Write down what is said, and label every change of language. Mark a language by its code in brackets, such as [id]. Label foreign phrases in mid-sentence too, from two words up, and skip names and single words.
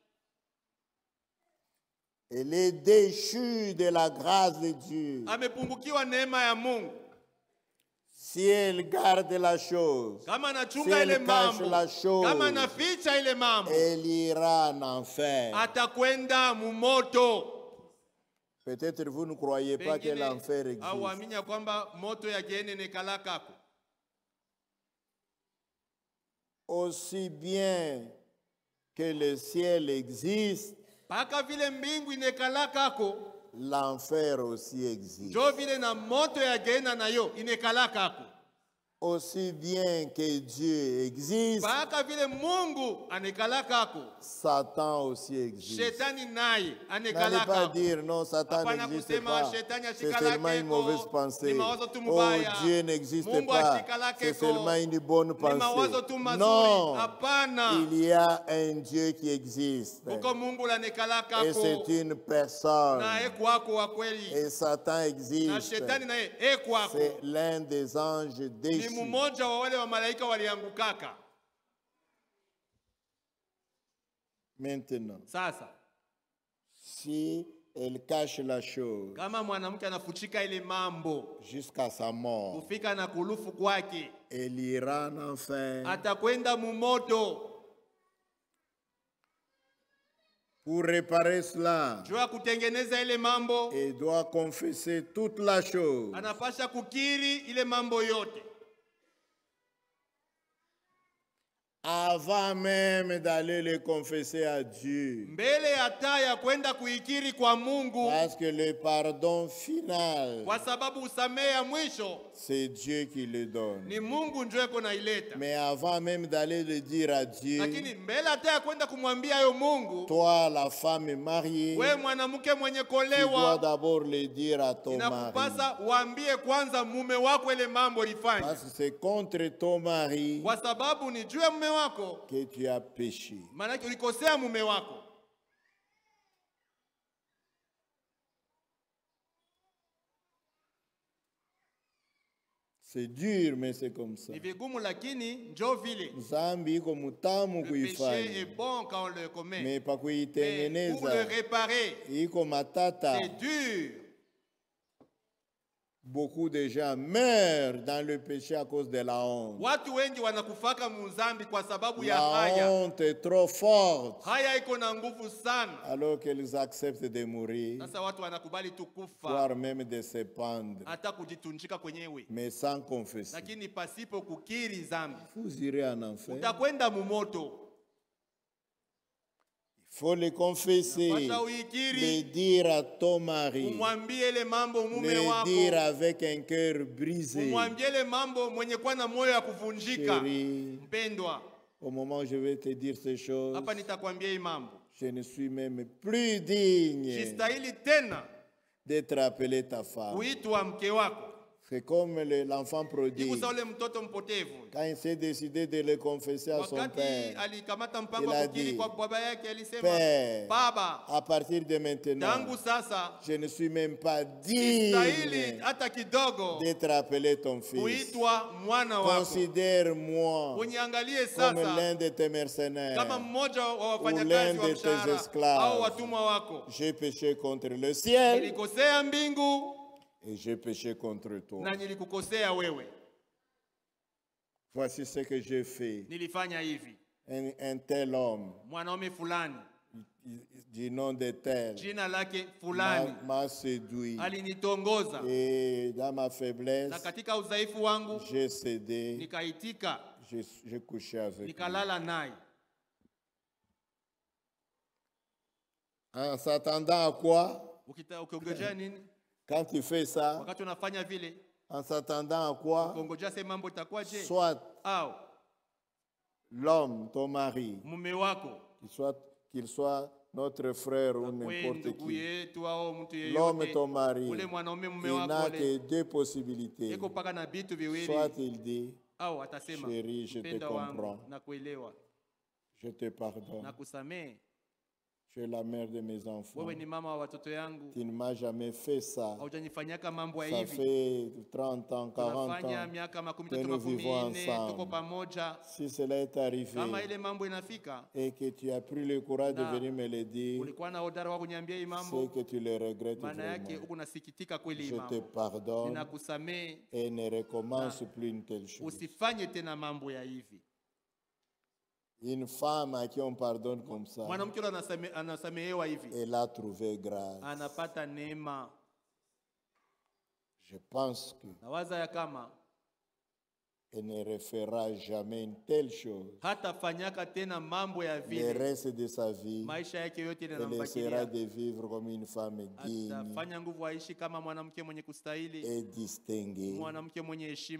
[fr] Elle est déchue de la grâce de Dieu. [sw] Amepungukiwa neema ya Mungu. [fr] Si elle garde la chose, [sw] Kama [fr] si [sw] anachunga ile [fr] elle cache [sw] mambo, [fr] la chose, [sw] kama anaficha ile mambo, [fr] elle ira en enfer. [sw] atakwenda mumoto. [fr] Peut-être vous ne croyez pas que [sw] Pengine [fr] l'enfer existe. [sw] hauamini ya kwamba moto ya gehene nekala kako. [fr] Aussi bien que le ciel existe, [sw] Paka vile mbingu inekala kako, [fr] l'enfer aussi existe. [sw] njo vile na moto ya gehena nayo inekala kako. [fr] Aussi bien que Dieu existe, [sw] Paka vile Mungu anekala kako, [fr] Satan aussi existe. [sw] shetani naye [fr] N'allez [sw] anekala [fr] pas [sw] kako. [fr] dire non, Satan [sw] Hapana [fr] n'existe [sw] kusema [fr] pas. [sw] shetani [fr] C'est [sw] ashikala [fr] seulement une [sw] keko, [fr] mauvaise pensée. [sw] ni mawazo tu Oh, mubaya. [fr] Dieu n'existe [sw] Mungu [fr] pas. [sw] ashikala [fr] C'est [sw] keko, [fr] seulement une bonne [sw] ni mawazo tu [fr] pensée. [sw] mazuri. [fr] Non, [sw] Hapana. [fr] il y a un Dieu qui existe. [sw] Kuko Mungu lanekala [fr] Et c'est [sw] kako, [fr] une personne. [sw] na ekwako wa kweli. [fr] Et Satan [sw] Na [fr] existe. [sw] shetani naye ekwako. [fr] C'est l'un des anges [sw] Ni [fr] déchus. [sw] mmoja wa wale wa malaika waliangukaka. [fr] Maintenant, [sw] Sasa [fr] si elle cache la chose [sw] kama mwanamke anafuchika ile mambo [fr] jusqu'à sa mort, [sw] kufika na kulufu kwake, [fr] elle ira en enfer. [sw] atakwenda mumoto. [fr] Pour réparer cela, [sw] Jua kutengeneza ile mambo, [fr] elle doit confesser toute la chose. [sw] anapasha kukiri ile mambo yote [fr] Avant même d'aller le confesser à Dieu. [sw] mbele hata ya kwenda kuikiri kwa Mungu, [fr] Parce que le pardon final, [sw] kwa sababu usamehe ya mwisho [fr] c'est Dieu qui le donne. [sw] ni Mungu ndio yuko naileta. [fr] Mais avant même d'aller le dire à Dieu, [sw] Lakini mbele hata ya kwenda kumwambia yo Mungu, [fr] toi, la femme mariée, [sw] we mwanamke mwenye [fr] tu dois [sw] kolewa, [fr] d'abord le dire à ton mari. [sw] inakupasa uambie kwanza mume wako ile mambo lifanye, [fr] Parce que c'est contre ton mari [sw] kwa sababu ni juu ya mume wako, [fr] que tu as péché. [sw] maana ulikosea mume wako. [fr] C'est dur, mais c'est comme ça. [sw] Ni vigumu lakini njo vile. Zambi iko mutamu [fr] Le péché est [sw] kuifanya, [fr] bon quand on le commet, mais pa mais pour le [sw] kuitengeneza [fr] réparer, [sw] iko matata. [fr] c'est dur. Beaucoup de gens meurent dans le péché à cause de la honte. [sw] Watu wengi wanakufaka muzambi kwa sababu ya [fr] La [sw] haya. [fr] honte est trop forte, [sw] Haya iko na nguvu sana. [fr] alors qu'ils acceptent de mourir, [sw] Sasa watu wanakubali tu kufa, [fr] voire même de se pendre, [sw] hata kujitunjika kwenyewe, [fr] mais sans confesser. [sw] lakini pasipo kukiri zambi [fr] Vous irez en enfer. [sw] utakwenda mumoto. [fr] Il faut le confesser, [sw] Pasha [fr] le [sw] uikiri, [fr] dire à ton mari, [sw] umwambie ile mambo mume [fr] le dire [sw] wako, [fr] avec un cœur brisé. [sw] umwambie ile mambo mwenye kuwa na moyo ya kuvunjika. [fr] Chérie, [sw] Mpendwa, [fr] au moment où je vais te dire ces choses, [sw] hapa nitakwambia hii mambo, [fr] je ne suis même plus digne [sw] sistahili tena [fr] d'être appelé ta femme. [sw] kuitwa mke wako. [fr] C'est comme l'enfant prodigue. [sw] Ikusa ule mtoto mpotevu, [fr] Quand il s'est décidé de le confesser à son [sw] wakati [fr] père, [sw] alikamata mpango [fr] il [sw] wa [fr] a [sw] kukiri [fr] dit, [sw] kwa baba yake, alisema, [fr] Père, [sw] Baba, [fr] à partir de maintenant, [sw] tangu sasa [fr] je ne suis même pas [sw] sistahili [fr] digne [sw] hata kidogo [fr] d'être appelé ton fils. [sw] kuitwa mwana wako. [fr] Considère-moi [sw] Uniangalie [fr] comme [sw] sasa [fr] l'un de tes mercenaires. [sw] kama mmoja wa [fr] l'un [sw] wafanyakazi wa [fr] de tes [sw] mshahara [fr] esclaves. [sw] au watumwa wako. [fr] J'ai péché contre le ciel [sw] Nilikosea mbingu [fr] et j'ai péché contre toi. [sw] na nilikukosea wewe. [fr] Voici ce que j'ai fait. [sw] Nilifanya hivi. [fr] Un tel homme, [sw] Mwanaume fulani, [fr] du nom de tel, [sw] jina lake fulani, [fr] m'a séduit. [sw] alinitongoza, [fr] Et dans ma [sw] na [fr] faiblesse, [sw] katika udhaifu wangu [fr] j'ai cédé, [sw] nikaitika, [fr] j'ai couché avec lui. [sw] nikalala naye. [fr] En s'attendant à quoi? [sw] Ukiongojea nini [fr] Quand tu fais ça, [sw] wakati unafanya vile? [fr] en s'attendant à quoi? [sw] Ukiongojea se mambo itakuwaje? [fr] Soit [sw] Au [fr] l'homme, ton mari, [sw] mume wako [fr] qu'il soit notre frère ou [sw] kwe [fr] n'importe [sw] ndugu [fr] qui, [sw] yetu au mtu [fr] l'homme, [sw] yeyote, [fr] ton mari, [sw] ule mwanaume mume [fr] il [sw] wako [fr] n'a [sw] ule [fr] que deux possibilités. [sw] iko paka na vitu viwili, [fr] Soit il dit, [sw] au atasema [fr] Chérie, je te [sw] mpenda wangu [fr] comprends. [sw] na kuelewa [fr] je te pardonne, [sw] na kusamehe, [fr] tu es la mère de mes enfants. [sw] wewe ni mama wa watoto yangu, [fr] Tu ne m'as jamais fait ça. [sw] haujanifanyaka mambo ya [fr] Ça [sw] hivi. [fr] fait 30 ans, 40 [sw] Tunafanya [fr] ans. [sw] miaka makumi [fr] que [sw] tatu [fr] nous [sw] makumi [fr] vivons [sw] nne [fr] ensemble. [sw] tuko pamoja. [fr] Si cela est arrivé [sw] Kama ile mambo inafika, [fr] et que tu as pris le courage de [sw] Na, [fr] venir me le dire, [sw] ulikuwa na hodari wa kuniambia hii [fr] c'est [sw] mambo, [fr] que tu le regrettes [sw] maana yake [fr] vraiment. [sw] huku nasikitika kweli hii [fr] Je te [sw] mambo. [fr] pardonne [sw] Ninakusamehe, [fr] et ne recommence plus une telle chose. [sw] usifanye tena mambo ya hivi. [fr] Une femme à qui on pardonne comme ça, [sw] Mwanamke yule anasamehewa hivi, [fr] elle a trouvé grâce. [sw] anapata neema. [fr] Je pense que [sw] Nawaza ya kama [fr] elle ne refera jamais une telle chose. [sw] hata fanyaka tena mambo ya [fr] Le [sw] vile, [fr] reste de sa vie, [sw] maisha yake yote [fr] elle essaiera [sw] yanambakilia, [fr] de vivre comme une femme digne [sw] atafanya nguvu aishi kama mwanamke mwenye kustahili, [fr] et distinguée [sw] mwanamke mwenye heshima,